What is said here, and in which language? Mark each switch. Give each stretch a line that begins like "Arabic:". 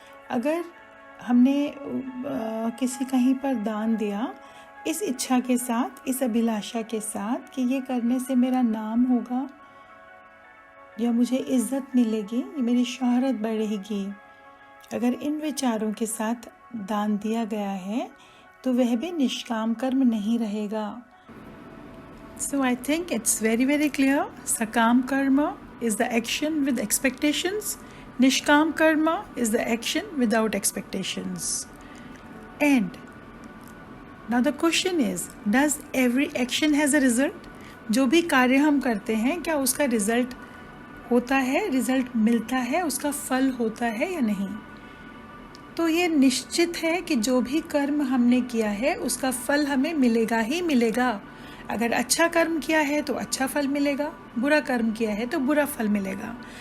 Hindi: अगर हमने किसी कहीं पर दान दिया इस इच्छा के साथ, इस अभिलाषा के साथ कि ये करने से मेरा नाम होगा या मुझे इज्जत मिलेगी, मेरी शोहरत बढ़ेगी, अगर इन विचारों के साथ दान दिया गया है तो वह भी निष्काम कर्म नहीं रहेगा।
English: So I think it's very clear. Sakam karma is the action with expectations. Nishkam karma is the action without expectations. And now the question is, does every action has a result?
Hindi: जो भी कार्य हम करते हैं, क्या उसका result होता है, रिजल्ट मिलता है, उसका फल होता है या नहीं? तो ये निश्चित है कि जो भी कर्म हमने किया है उसका फल हमें मिलेगा ही मिलेगा। अगर अच्छा कर्म किया है तो अच्छा फल मिलेगा, बुरा कर्म किया है तो बुरा फल मिलेगा।